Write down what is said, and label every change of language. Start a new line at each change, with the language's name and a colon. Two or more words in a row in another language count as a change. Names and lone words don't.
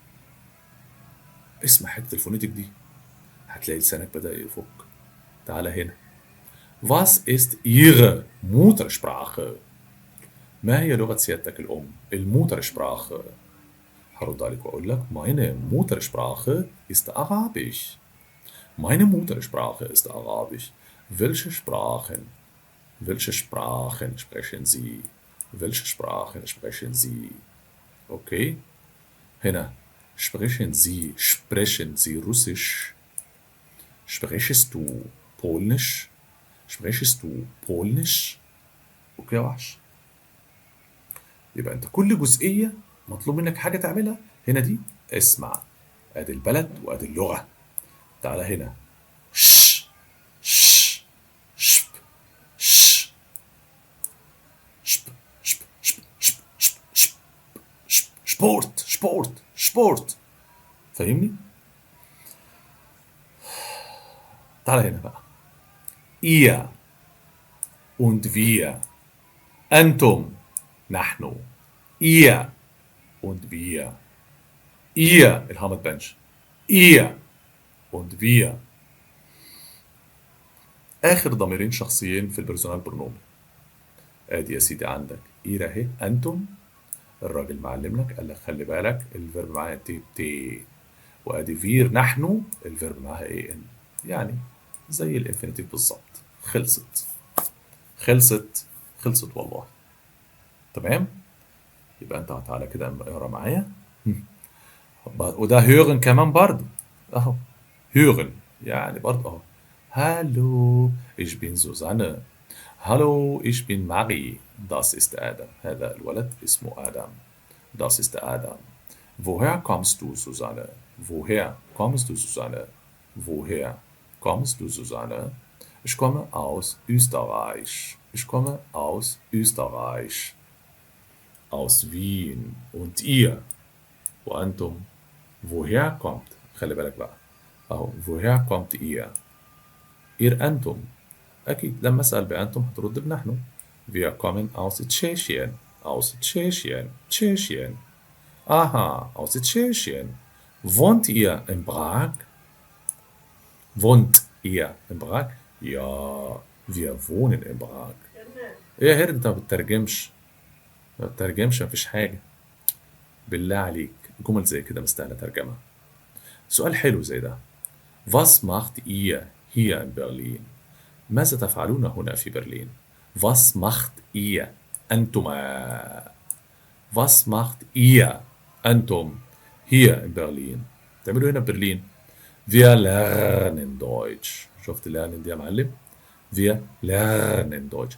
Arabic: اسمع حتة الفونيتك دي، هتلاقي لسانك بدأ يفك. تعالى هنا،
German: was ist Ihre Muttersprache؟
Arabic: ما هي لغة سيادتك الأم؟ الموترشبراche. هرد عليك وأقول لك
German: meine Muttersprache ist Arabisch. Meine Muttersprache ist Arabisch. Welche Sprachen sprechen Sie? Welche Sprachen sprechen Sie? Okay. هنا sprechen Sie Russisch? Sprechst du Polnisch? Sprechst du Polnisch؟
Arabic: اوكي يا وحش. يبقى انت كل جزئية مطلوب منك حاجة تعملها. هنا دي اسمع، ادي البلد وادي اللغة. تعالى هنا. ش ش شب ش شب شب شب شب شب شب شب سبورت سبورت سبورت. فاهمني؟ تعالى هنا بقى.
German: ihr und wir.
Arabic: أنتم نحن.
German: ihr und wir.
Arabic: ihr الها ما تبانش.
German: ihr und wir.
Arabic: آخر ضميرين شخصيين في البرسونال برونومي. ادي يا سيدي عندك إير اهي. أنتم الراجل معلم لك قال لك خلي بالك الفيرب معاها تي. وادي فير نحن الفيرب معاها ايه ان. يعني زي الانفينيتيف بالظبط. خلصت خلصت خلصت والله. تمام. يبقى انت تعالى كده اقرا معايا. وده هيرن كمان برضه اهو. هيرن يعني برضه اهو. هالو
German: ich bin Susanne. Hallo, ich bin Marie. Das ist Adam.
Arabic: هذا الولد اسمه آدم.
German: Das ist Adam. Woher kommst du, Susanne? Woher kommst du, Susanne? Woher kommst du, Susanne? Ich komme aus Österreich. Ich komme aus Österreich. Aus Wien. Und ihr?
Arabic: وأنتم؟
German: woher kommt؟
Arabic: خلي بالك بقى.
German: أهو woher kommt ihr؟ ihr أنتم.
Arabic: أكيد لما أسأل بأنتم هترد بنحن.
German: Wir kommen aus Tschechien. Aus Tschechien. Tschechien. Aha, aus Tschechien. Wohnt ihr in Prag? Wohnt ihr in Prag? Ja, wir wohnen in Prag.
Arabic: ايه يا هرد انت ما بتترجمش. ما بتترجمش مفيش حاجة. بالله عليك جمل زي كده مستاهلة ترجمة. سؤال حلو زي ده.
German: Was macht ihr hier in Berlin؟
Arabic: ماذا تفعلون هنا في برلين؟
German: Was macht ihr أنتما؟ Was macht ihr أنتم hier in Berlin؟
Arabic: تعملوا هنا في برلين.
German: Wir lernen Deutsch.
Arabic: شفت lernen دي يا معلم؟
German: Wir lernen Deutsch.